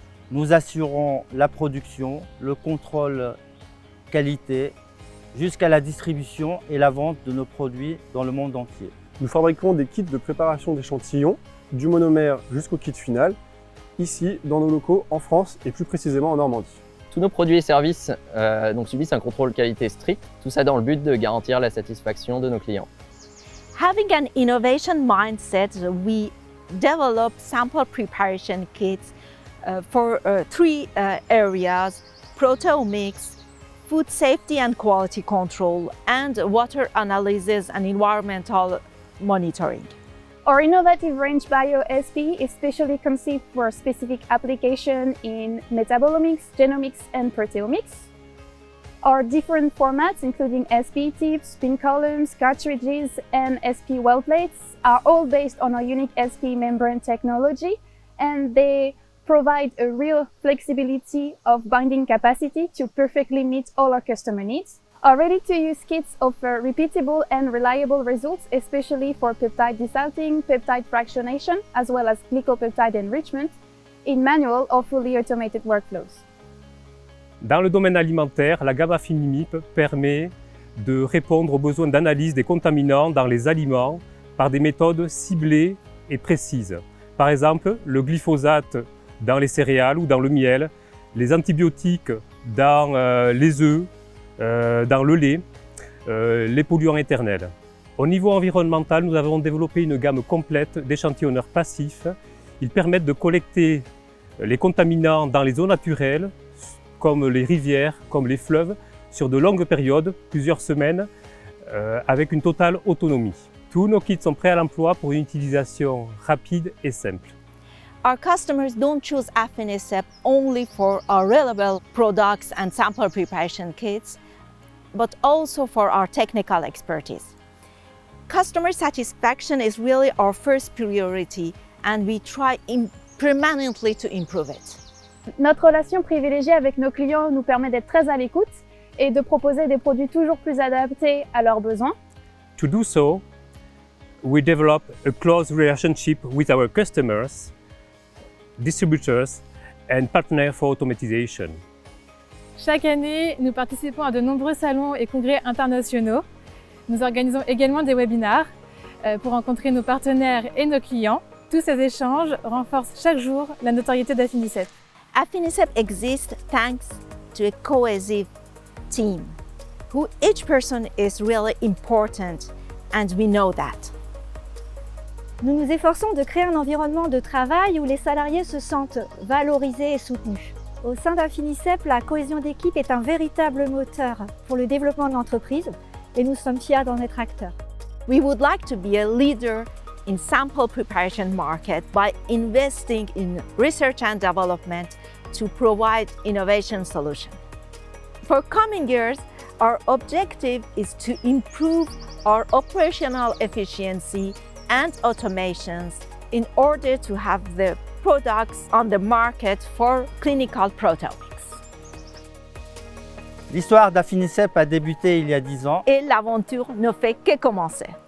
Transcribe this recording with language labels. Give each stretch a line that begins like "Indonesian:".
French: Nous assurons la production, le contrôle qualité, jusqu'à la distribution et la vente de nos produits dans le monde entier. Nous fabriquons des kits de préparation d'échantillons, du monomère jusqu'au kit final, ici dans nos locaux en France et plus précisément en Normandie. Tous nos produits et services subissent un contrôle qualité strict, tout ça dans le but de garantir la satisfaction de nos clients.
English: Having an innovation mindset, we develop sample preparation kits for three areas: proteomics, food safety and quality control, and water analysis and environmental monitoring. Our innovative range Bio-SP is specially conceived for specific application in metabolomics, genomics, and proteomics. Our different formats, including SP tips, spin columns, cartridges, and SP well plates, are all based on our unique SP membrane technology, and they provide a real flexibility of binding capacity to perfectly meet all our customer needs. Our ready-to-use kits offer repeatable and reliable results, especially for peptide desalting, peptide fractionation, as well as glycopeptide enrichment in manual or fully automated workflows.
French: Dans le domaine alimentaire, la gamme Affinisep permet de répondre aux besoins d'analyse des contaminants dans les aliments par des méthodes ciblées et précises. Par exemple, le glyphosate dans les céréales ou dans le miel, les antibiotiques dans les œufs, dans le lait, les polluants éternels. Au niveau environnemental, nous avons développé une gamme complète d'échantillonneurs passifs. Ils permettent de collecter les contaminants dans les eaux naturelles, comme les rivières, comme les fleuves, sur de longues périodes, plusieurs semaines, avec une totale autonomie. Tous nos kits sont prêts à l'emploi pour une utilisation rapide et simple.
English: Our customers don't choose Affinisep only for our reliable products and sample preparation kits, but also for our technical expertise. Customer satisfaction is really our first priority, and we try permanently to improve it.
French: Notre relation privilégiée avec nos clients nous permet d'être très à l'écoute et de proposer des produits toujours plus adaptés à leurs besoins.
English: To do so, we develop a close relationship with our customers, distributors and partners for automatization.
French: Chaque année, nous participons à de nombreux salons et congrès internationaux. Nous organisons également des webinars pour rencontrer nos partenaires et nos clients. Tous ces échanges renforcent chaque jour la notoriété d'Affinisep.
English: Affinisep exists thanks to a cohesive team, who each person is really important, and we know that.
French: Nous nous efforçons de créer un environnement de travail où les salariés se sentent valorisés et soutenus. Au sein d'Affinisep, la cohésion d'équipe est un véritable moteur pour le développement de l'entreprise et nous sommes fiers d'en être acteurs.
English: We would like to be a leader in sample preparation market by investing in research and development to provide innovation solutions. For coming years, our objective is to improve our operational efficiency and automations in order to have the products on the market for clinical proteomics.
French: L'histoire d'Affinisep a débuté il y a 10 ans. Et l'aventure ne fait que commencer.